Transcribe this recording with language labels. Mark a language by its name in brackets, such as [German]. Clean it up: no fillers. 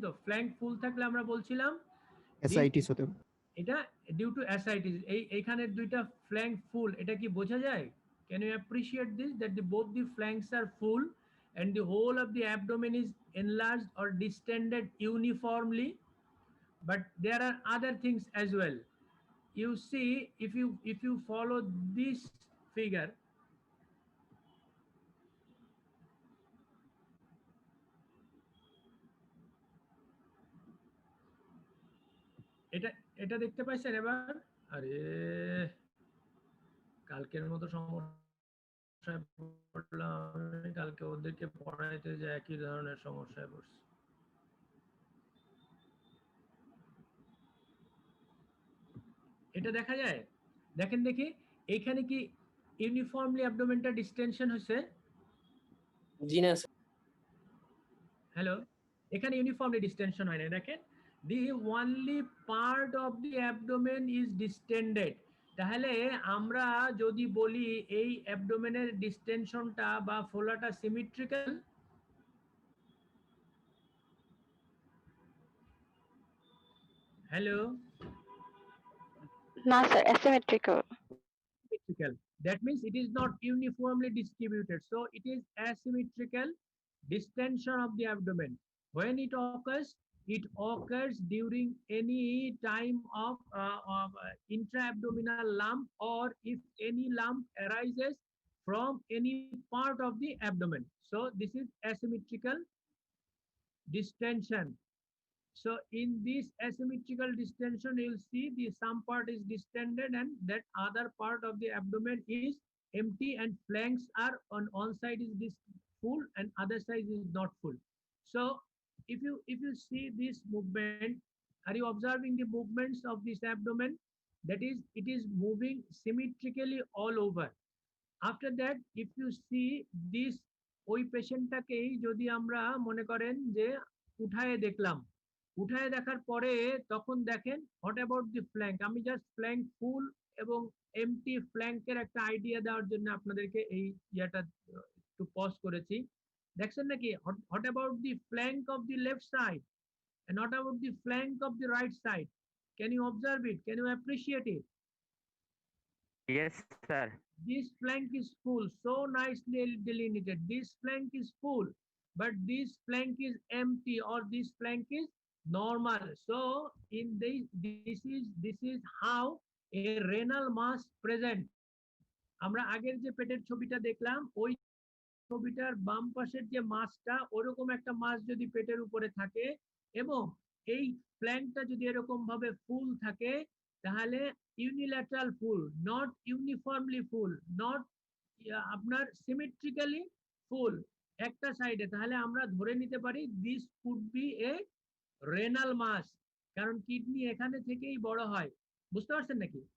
[Bangla] তো ফ্ল্যাঙ্ক ফুল থাকলে আমরা বলছিলাম অ্যাসাইটিস হতে এটা ডিউ টু অ্যাসাইটিস। এইখানে দুইটা ফ্ল্যাঙ্ক ফুল, এটা কি বোঝা যায়? [English] Can you appreciate this that the both the flanks are full and the whole of the abdomen is enlarged or distended uniformly? But there are other things as well. You see, if you follow this figure, [Bangla] এটা এটা দেখতে পাইছেন এবার? আরে কালকের মতো সমস্যায় পড়লাম আমি, কালকে ওদেরকে পড়াইতে যে একই ধরনের সমস্যায় পড়ছি। এটা দেখা যায়? দেখেন দেখি, এখানে কি ইউনিফর্মলি অ্যাবডোমেনটা ডিস্টেনশন হয়েছে? জি না স্যার। হ্যালো, এখানে ইউনিফর্মলি ডিস্টেনশন হয় না। দেখেন, দি only part of the abdomen is distended. তাহলে আমরা যদি বলি এই অ্যাবডোমেনের ডিস্টেনশনটা বা ফোলাটা symmetrical, hello, [English] No, sir, asymmetrical. symmetrical. That means it is not uniformly distributed. So it is asymmetrical distension of the abdomen. When it occurs during any time of intra-abdominal lump, or if any lump arises from any part of the abdomen. So this is asymmetrical distension. So in this asymmetrical distension, you'll see the some part is distended and that other part of the abdomen is empty, and flanks are on one side is this full and other side is not full. So if you see this movement, are you observing the movements of this abdomen? That is, it is moving symmetrically all over. After that, if you see this, [Bangla] ওই পেশেন্টটাকেই যদি আমরা মনে করেন যে উঠায়ে দেখলাম, উঠায় দেখার পরে তখন দেখেন [English] What about the flank. [Bangla] আমি জাস্ট ফ্ল্যাঙ্ক ফুল এবং এমটি ফ্ল্যাঙ্কের একটা আইডিয়া দেওয়ার জন্য আপনাদেরকে এই ইয়াটা একটু পজ করেছি। দেখছেন নাকি? [English] What about the flank of the left side and what about the flank of the right side? Can you observe it? Can you appreciate it? Yes, sir. This flank is full, so nicely delineated. This flank is full, but this flank is empty, or this flank is normal. So in this is how a renal mass present. [Bangla] আমরা আগের যে পেটের ছবিটা দেখলাম, ওই ছবিটার বাম পাশের যে মাসটা, ওরকম একটা মাস যদি পেটের উপরে থাকে এবং এই ফ্ল্যাঙ্কটা যদি এরকম ভাবে ফুল থাকে, তাহলে unilateral full, not uniformly full, not আপনার সিমেট্রিক্যালি ফুল একটা সাইডে, তাহলে আমরা ধরে নিতে পারি this could B A renal মাস, কারণ কিডনি এখানে থেকেই বড় হয়। বুঝতে পারছেন নাকি?